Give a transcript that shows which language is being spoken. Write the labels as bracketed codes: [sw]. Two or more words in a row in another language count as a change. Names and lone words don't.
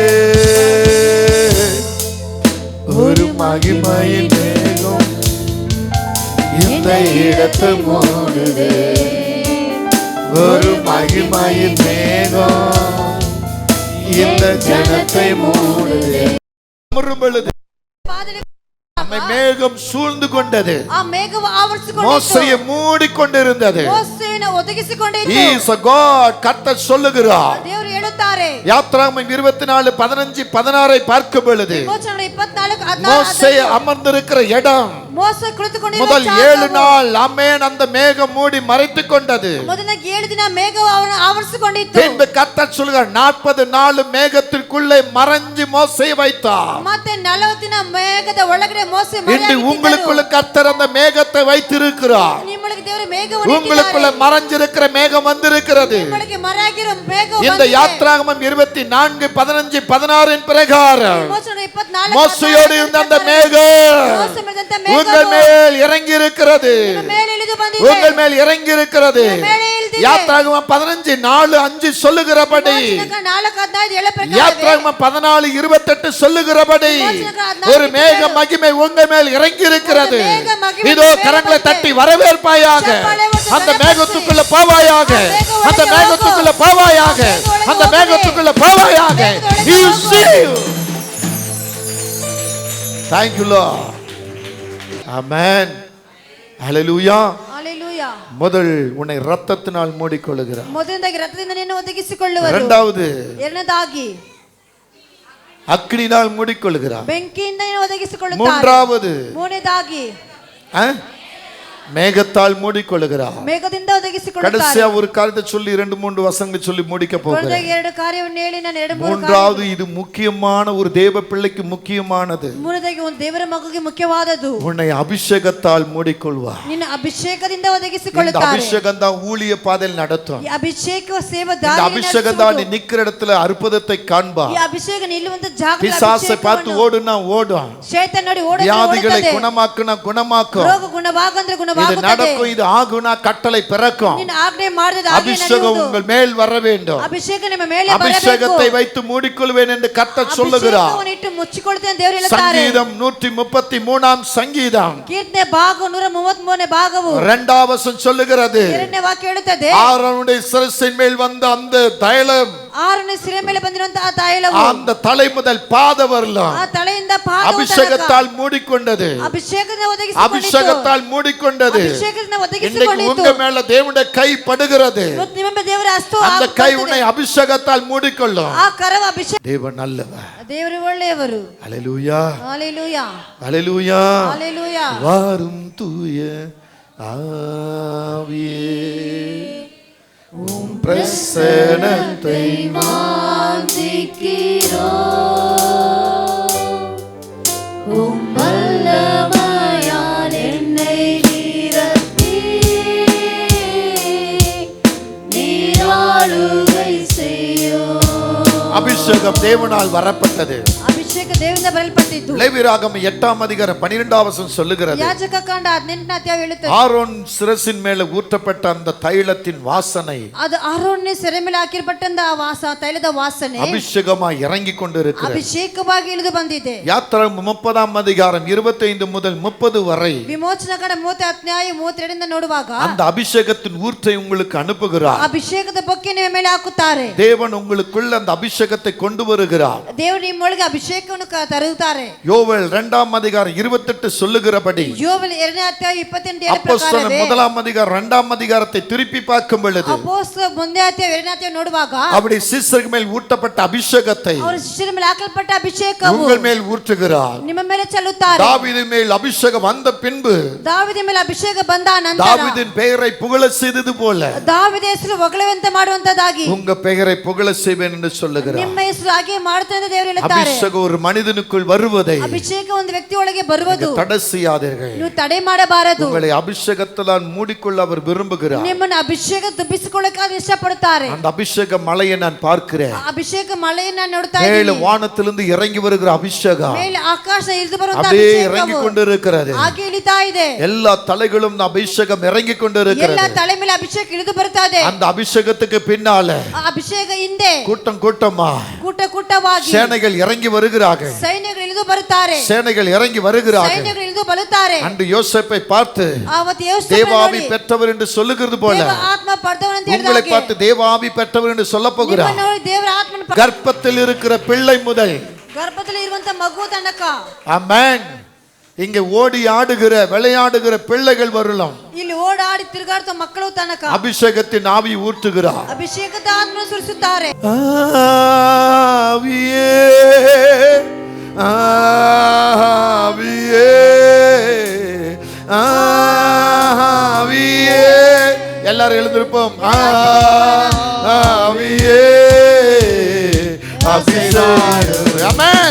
[ta] ஒரு மகிமையின் மேகம் இந்த இடத்தை மூடுதே, ஒரு மகிமையின் மேகம் இந்த ஜனத்தை மூடுதே. அமரும் பொழுது நம்மை மேகம் சூழ்ந்து கொண்டது, [kn] ಆ ಮೇಘವು ಆವರಿಸಿಕೊಂಡಿತು, [ta] மோசேயை மூடிக்கொண்டிருந்தது. [kn] ಮೋಸೆಯನ್ನು ಒದಗಿಸಿಕೊಂಡಿತು. [en] He is a God. [ta] கர்த்தர் சொல்லுகிறார். [kn] ದೇವರು ಹೇಳುತ್ತಾರೆ, [ta] யாத்ராகமம் 24 15 16 பார்க்கும் பொழுது [kn] ವಿಮೋಚನೆ 24 16 [ta] மோசே அமர்ந்திருக்கிற இடம் [kn] ಮೋಸೆ ಕುಳಿತುಕೊಂಡಿರುವ [ta] முதல் [kn] ಜಾಗವು [ta] 7 நாள் ஆமென் அந்த மேகம் மூடி மறைத்துக் கொண்டது. [kn] ಮೊದಲ 7 ದಿನ ಮೇಘವು ಅವರನ್ನು ಆವರಿಸಿಕೊಂಡಿತ್ತು. [ta] பின்பு கர்த்தர் சொல்கிறார் 40 நாள் மேகத்திற்குள்ளே மறைஞ்சு மோசேயை வைத்தார். [kn] ಮತ್ತೆ 40 ದಿನ ಮೇಘದ ಒಳಗಡೆ ಮೋಸೆ [ta] இன்று உங்களுக்குள்ள கர்த்தர் அந்த மேகத்தை வைத்திருக்கிறார். [kn] ನಿಮ್ಮೊಳಗೆ ದೇವರು ಮೇಘವನ್ನು [ta] உங்களுக்குள்ள மறைஞ்சிருக்கிற மேகம் வந்திருக்கிறது. [kn] ನಿಮ್ಮೊಳಗೆ ಮರೆಯಾಗಿರುವ ಮೇಘವು [ta] இந்த யாத்ராகமம் 24 15 16 பிரகாரம் [kn] ವಿಮೋಚನೆ 24 [ta] மோசேயோடு இருந்த அந்த மேகம் [kn] ಮೋಸೆ ಮೇದಂತ ಮೇಘವು [ta] உங்கள் மேல் இறங்கி இருக்கிறது, [kn] ಮೇಲೆ ಇಳಿದು ಬಂದಿದೆ. [ta] உங்கள் மேல் இறங்கி இருக்கிறது. [kn] ಮೇಲೆ ಇಳಿದಿದೆ. [ta] யாத்ராகமம் 15 4 5 சொல்லுகிறபடி, [kn] ವಿಮೋಚನೆ 4:15 ಹೇಳ ಪ್ರಕಾರ [ta] யாத்ராகமம் 14 28 சொல்லுகிறபடி ஒரு மேக மகிமை உங்கள் மேல் இறங்கி இருக்கிறது. இதோ கரங்களை தட்டி வரவேற்பாயாக, அந்த மேகத்துக்குள்ள போவாயாக, அந்த மேகத்துக்குள்ள போவாயாக, அந்த மேகத்துக்குள்ள போவாயாக. [en] He will see you. Thank you Lord. Amen. Hallelujah. ಹalleluya. [ta] முதல் உன்னை இரத்தத்தினால் மூடிக்கொள்கிறார். [kn] ಮೊದಲನೇದಾಗಿ ರಕ್ತದಿಂದ ನಿನ್ನನ್ನು ಒದಗಿಸಿಕೊಳ್ಳುವರು. [ta] இரண்டாவது [kn] ಎರಡನೇದಾಗಿ [ta] அக்னினால் மூடிக்கொள்கிறார். [kn] ಬೆಂಕಿಯಿಂದ ನಿನ್ನನ್ನು ಒದಗಿಸಿಕೊಳ್ಳುತ್ತಾರೆ. [ta] மூன்றாவது [kn] ಮೂರನೇದಾಗಿ [ta] மேகத்தால் மூடிக்கொள்கிறார். [kn] ಮೇಘದಿಂದ ಒದಗಿಸಿಕೊಳ್ಳುತ್ತಾರೆ. [ta] கடைசியா ஒரு காரியத்தை சொல்லி 2-3 வசனங்களை சொல்லி முடிக்க போகிறேன். [kn] ಎರಡು ಕಾರ್ಯವನ್ನು ಹೇಳಿ ನಾನು 2-3 [ta] மூன்றாவது இது முக்கியமான ஒரு தேவ பிள்ளைக்கு முக்கியமானது. [kn] ಮೂರನೇದಾಗಿ ಒಂದು ದೇವರ ಮಗುವಿಗೆ ಮುಖ್ಯವಾದದ್ದು, [ta] உன்னை அபிஷேகத்தால் மூடிக்கொள்வார். [kn] ನಿನ್ನ ಅಭಿಷೇಕದಿಂದ [ta] இந்த [kn] ಒದಗಿಸಿಕೊಳ್ಳುತ್ತಾರೆ. [ta] அபிஷேகம் தான் ஊழிய பாதையில் நடத்தும். [kn] ಈ ಅಭಿಷೇಕ ಸೇವೆ [ta] இந்த [kn] ದಾರಿಯಲ್ಲಿ [ta] அபிஷேகம் தான் நீ நிக்கிற இடத்துல அற்புதத்தை காண்பார். [kn] ಈ ಅಭಿಷೇಕ ನಿಲ್ಲುವಂತ ಜಾಗದಲ್ಲಿ [ta] பிசாசை பார்த்து ஓடுனா ஓடும், [kn] ಶೈತಾನ್ ನೋಡಿ [ta] வியாதிகளை [kn] ಓಡುತ್ತದೆ. [ta] குணமாக்குனா குணமாக்கும், [kn] ರೋಗ ಗುಣವಾಗಂದ್ರೆ [ta] இது [kn] ಗುಣವಾಗುತ್ತದೆ. [ta] நடக்கும், இது ஆகுனா கட்டளை பிறக்கும். [kn] ನಿನ್ನ ಆಜ್ಞೆ ಮಾಡಿದ [ta] அபிஷேகம் உங்கள் மேல் வர வேண்டும். [kn] ಅಭಿಷೇಕ ನಿಮ್ಮ ಮೇಲೆ ಬರಬೇಕು. [ta] அபிஷேகத்தை வைத்து மூடிக்கொள்வேன் என்று கர்த்தர் சொல்லுகிறார். [kn] ಅಭಿಷೇಕವನ್ನು ಇಟ್ಟು ಮುಚ್ಚಿಕೊಳ್ಳುತ್ತೇನೆ ದೇವರು ಹೇಳುತ್ತಾರೆ. [ta] சங்கீதம் 133 சங்கீதம் [kn] ಕೀರ್ತನೆ ಭಾಗ 133ನೇ ಭಾಗವು [ta] 2 வசனம் சொல்லுகிறது, [kn] ಎರಡನೇ ವಾಕ್ಯ ಹೇಳುತ್ತದೆ, [ta] ஆரோனுடைய சிரசின் மேல் வந்த அந்த தைலம் [kn] ಆರನೇ ಸಿರೆ ಮೇಲೆ ಬಂದಿರುವಂತಹ ತೈಲವು [ta] அந்த தலை முதல் பாதவரலாம் [kn] ಆ ತಲೆಯಿಂದ ಪಾದವು [ta] அபிஷேகத்தால் மூடிக்கொண்டது. [kn] ಅಭಿಷೇಕದಿಂದ ಒದಗಿಸಿಕೊಂಡಿತು. [ta] அபிஷேகத்தால் மூடிக்கொண்டது. [kn] ಅಭಿಷೇಕದಿಂದ [ta] இன்றைக்கு [kn] ಒದಗಿಸಿಕೊಂಡಿತು. [ta] உங்க மேல தேவனுடைய கை படுகிறது. [kn] ಇವತ್ತು ನಿಮ್ಮ ಮೇಲೆ ದೇವರ ಹಸ್ತ [ta] அந்த கை உன்னை அபிஷேகத்தால் மூடிக்கொள்ளும். [kn] ಆ ಕರವ ಅಭಿಷೇಕ. [ta] தேவன் நல்லவர். [kn] ದೇವರು ಒಳ್ಳೆಯವರು. [ta] ஹalleluya. ஹalleluya. ஹalleluya. ஹalleluya. வாரும் தூய ஆவியே உம் பிரசன்னத்தை வாஞ்சிக்கிறோம். உம் வல்லமையால் என்னை நிரப்பி நீராளுகை செய்யும். அபிஷேகம் தேவனால் வரப்பட்டது. [kn] ಅಭಿಷೇಕ ದೇವರಿಂದ ಬರಲ್ಪಟ್ಟಿದ್ದು. [ta] லேவியராகமம் 8ஆம் அதிகாரம் 12ஆம் வசனம் சொல்லுகிறது. [kn] ಯಾಜಕಕಾಂಡ 18ನೇ ಅಧ್ಯಾಯ ಹೇಳುತ್ತದೆ. [ta] ஆரோன் சிரசின் மேல ஊற்றப்பட்ட அந்த தைலத்தின் வாசனை [kn] ಅದು ಆರೋನ್ಯ ಸೆರೆ ಮೇಲೆ ಹಾಕಿರಪಟ್ಟಂತ ವಾಸ ತೈಲದ ವಾಸನೆ [ta] அபிஷேகமாய் இறங்கி கொண்டிருக்கிறது. [kn] ಅಭಿಷೇಕವಾಗಿ ಇಳಿದು ಬಂದಿದೆ. [ta] யாத்திராகமம் 30ஆம் அதிகாரம் 25 முதல் 30 வரை [kn] ವಿಮೋಚನಾ ಕಾಂಡ 30 ಅಧ್ಯಾಯ 32ರಿಂದ ನೋಡುವಾಗ [ta] அந்த அபிஷேகத்தின் ஊற்றை உங்களுக்கு அனுப்புகிறார். [kn] ಅಭಿಷೇಕದ ಬಗ್ಗೆ ನಿಮ್ಮ ಮೇಲೆ ಹಾಕುತ್ತಾರೆ. [ta] தேவன் உங்களுக்குள்ள அந்த அபிஷேகத்தை கொண்டு வருகிறார். [kn] ದೇವರು ನಿಮ್ಮೊಳಗೆ ಅಭಿಷೇಕವನ್ನು ತರುತ್ತಾರೆ. [ta] யோவேல் 2ஆம் அதிகாரம் 28 சொல்லுகிறபடி [kn] ಯೋವೇಲ್ 2ನೇ ಅಧ್ಯಾಯ 28 ಹೇಳುವ [ta] அப்போஸ்தலர் [kn] ಪ್ರಕಾರವೇ [ta] 1ஆம் அதிகாரம் 2ஆம் அதிகாரத்தை திருப்பி பார்க்கும் பொழுது [kn] ಅಪೊಸ್ತಲರ 1ನೇ ಅಧ್ಯಾಯ 2ನೇ ಅಧ್ಯಾಯ ನೋಡುವಾಗ [ta] அப்படி சீசர்கள் மேல் ஊற்றப்பட்ட அபிஷேகத்தை [kn] ಅವರ ಶಿಷ್ಯರ ಮೇಲೆ ಹಾಕಲ್ಪಟ್ಟ ಅಭಿಷೇಕವು [ta] உங்கள் மேல் ஊற்றுகிறார். [kn] ನಿಮ್ಮ ಮೇಲೆ ಚೆಲ್ಲುತ್ತಾರೆ. [ta] தாவீது மேல் அபிஷேகம் வந்த பின்பு [kn] ದಾವೀದ ಮೇಲೆ ಅಭಿಷೇಕ ಬಂದ ನಂತರ [ta] தாவீதின் பெயரை புகழ செய்தது போல [kn] ದಾವೀದ ಹೆಸರು ಹೊಗಳುವಂತೆ ಮಾಡುವಂತದಾಗಿ [ta] உங்க பெயரை புகழ செய்வேன் என்று சொல்லுகிறார். [kn] ನಿಮ್ಮ ಹೆಸರು ಹಾಗೆ ಮಾಡುತ್ತೇನೆ ಎಂದು ದೇವರು ಹೇಳುತ್ತಾರೆ. [ta] அபிஷேகம் ஒரு மனிதனுக்குள் வருவதை [kn] ಅಭಿಷೇಕ ಒಂದು ವ್ಯಕ್ತಿ ಒಳಗೆ ಬರುವುದು [ta] தடை செய்யாதீர்கள். [kn] ನೀವು ತಡೆ ಮಾಡಬಾರದು. [ta] உங்களை அபிஷேகத்தால் மூடிக்கொள்ள அவர் விரும்புகிறார். [kn] ನಿಮ್ಮನ್ನು ಅಭಿಷೇಕ ತುಂಬಿಸಿಕೊಳ್ಳಕ್ಕೆ ಇಷ್ಟಪಡುತ್ತಾರೆ. [ta] அந்த அபிஷேக மலையை நான் பார்க்கிறேன். [kn] ಅಭಿಷೇಕ ಮಳೆಯನ್ನು ನೋಡ್ತಾ [ta] மேல [kn] ಇದ್ದೀನಿ. [ta] வானத்திலிருந்து இறங்கி வருகிற அபிஷேகம் [kn] ಮೇಲೆ ಆಕಾಶ ಇಳಿದು ಬರುವಂತ [ta] அப்படியே இறங்கி கொண்டிருக்கிறது. [kn] ಹಾಗೆ ಇಳಿತಾ ಇದೆ. [ta] எல்லா தலைகளும் இந்த அபிஷேகம் இறங்கி [kn] ಎಲ್ಲ [ta] கொண்டிருக்கிறது. [kn] ತಲೆ ಮೇಲೆ ಅಭಿಷೇಕ ಇಳಿದು ಬರ್ತಾ ಇದೆ. [ta] அந்த ಅಭಿಷೇகத்துக்கு பின்னால [kn] ಆ ಅಭಿಷೇಕ ಹಿಂದೆ [ta] கூட்டம் கூட்டமா [kn] ಕೂಟ ಕೂಟವಾಗಿ [ta] சேனைகள் இறங்கி வருகிறார்கள். [kn] ಸೈನ್ಯಗಳು ಇಳಿದು ಬರುತ್ತಾರೆ. [ta] சேனைகள் இறங்கி வருகிறார்கள். [kn] ಸೈನ್ಯಗಳು ಇಳಿದು ಬರುತ್ತಾರೆ. [ta] அன்று யோசேப்பை பார்த்து [kn] ಅವತ್ತು ಯೋಸೇಫನ [ta] தேவாவி [kn] ನೋಡಿ [ta] பெற்றவர் என்று சொல்லுகிறது போல [kn] ದೇವ ಆತ್ಮ ಪಡೆದವನು ಅಂತ [ta] உங்களை [kn] ಹೇಳಿದಾಗ [ta] பார்த்து தேவாவி பெற்றவர் என்று சொல்ல போகிறார். [kn] ನಿಮ್ಮನ್ನು ನೋಡಿ ದೇವರ ಆತ್ಮನ [ta] கர்ப்பத்தில் இருக்கிற பிள்ளை முதல் [kn] ಗರ್ಭದಲ್ಲಿ ಇರುವಂತ ಮಗು ತನಕ [ta] ஆமென் இங்க ஓடி ஆடுகிற விளையாடுகிற பிள்ளைகள் வரலாம். [kn] ಇಲ್ಲಿ ಓಡಾಡಿ ತಿರುಗಾಡುವ ಮಕ್ಕಳು ತನಕ [ta] அபிஷேகத்தின் ஆவி ஊற்றுகிறார். [kn] ಅಭಿಷೇಕದ ಆತ್ಮ ಸುರಿಸುತ್ತಾರೆ. [ta] ஆவியே ஆவியே ஆவியே எல்லாரும் எழுந்திருப்போம். ஆவியே அபிஷேகம் ஆமென்